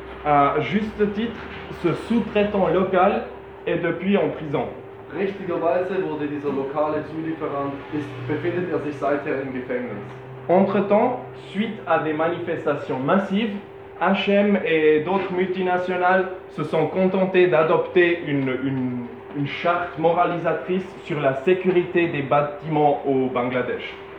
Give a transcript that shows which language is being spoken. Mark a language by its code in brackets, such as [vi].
[fr] À juste titre, ce sous-traitant local est depuis en prison. [de] Richtigerweise wurde dieser lokale Zulieferant, befindet sich seither im Gefängnis. [fr] Entre-temps, suite à des manifestations massives, H&M et d'autres multinationales se sont contentés d'adopter une charte moralisatrice sur la sécurité des bâtiments au Bangladesh.